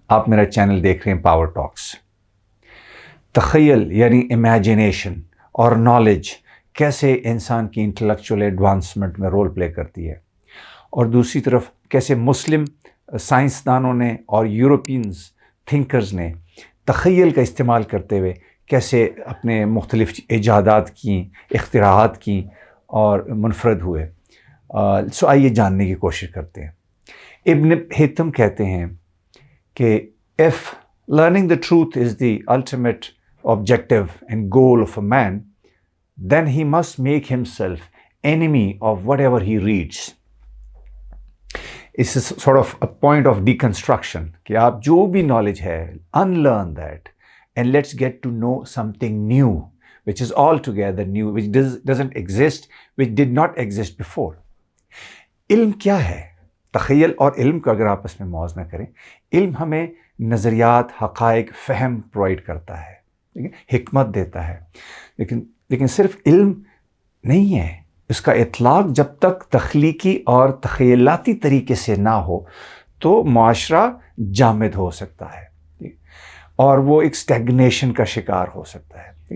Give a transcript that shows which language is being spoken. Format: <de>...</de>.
<ur>آپ میرا چینل دیکھ رہے ہیں پاور ٹاکس. تخیل یعنی امیجنیشن اور نالج کیسے انسان کی انٹلیکچوئل ایڈوانسمنٹ میں رول پلے کرتی ہے، اور دوسری طرف کیسے مسلم سائنسدانوں نے اور یورپینز تھنکرز نے تخیل کا استعمال کرتے ہوئے کیسے اپنے مختلف ایجادات کیں، اختراعات کیں اور منفرد ہوئے. سو آئیے جاننے کی کوشش کرتے ہیں.</ur> <en>ابن حتم</en> <ur>کہتے ہیں کہ</ur> <en>if learning the truth is the ultimate objective and goal of a man, then he must make himself enemy of whatever he reads. This is sort of a point of deconstruction</en> <ur>کہ آپ جو بھی</ur> <en>knowledge ہے unlearn that and let's get to know something new which is altogether new, which doesn't exist, which did not exist before.</en> <ur>علم کیا ہے؟ تخیل اور علم کو اگر آپس میں موازنہ کریں، علم ہمیں نظریات، حقائق، فہم پرووائڈ کرتا ہے، حکمت دیتا ہے، لیکن صرف علم نہیں ہے. اس کا اطلاق جب تک تخلیقی اور تخیلاتی طریقے سے نہ ہو تو معاشرہ جامد ہو سکتا ہے اور وہ ایک اسٹیگنیشن کا شکار ہو سکتا ہے.</ur>